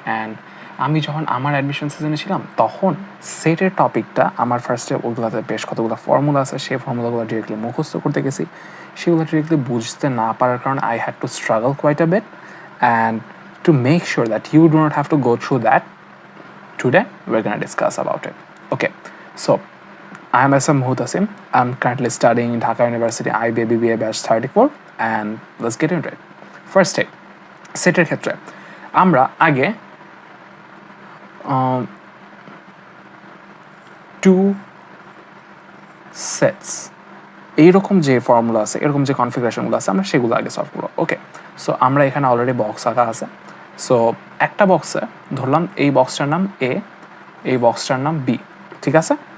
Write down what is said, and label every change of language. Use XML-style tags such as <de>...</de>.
<bn>And আমি যখন আমার অ্যাডমিশন সিজনে ছিলাম তখন সেটের টপিকটা আমার ফার্স্টে ওগুলোতে বেশ কতগুলো ফর্মুলা আছে, সেই ফর্মুলাগুলো ডিরেক্টলি মুখস্থ করতে গেছি। সেগুলো ডিরেক্টলি বুঝতে না পারার কারণে</bn> <en>I had to struggle quite a bit, and to make sure that you do not have to go through that, today we're going to discuss about it. Okay, so I am SM Muhtasim. I'm currently studying in Dhaka University IBA BBA batch 34, and let's get into it. First step,</en> <bn>সেটের ক্ষেত্রে আমরা আগে two sets এইরকম যে formula আছে, এরকম যে কনফিগারেশনগুলো আছে, আমরা সেগুলো আগে সলভ করবো। ওকে, সো আমরা এখানে অলরেডি বক্স আঁকা আছে। সো একটা বক্সে ধরলাম এই বক্সটার নাম এ, এই বক্সটার নাম বি, ঠিক আছে।</bn>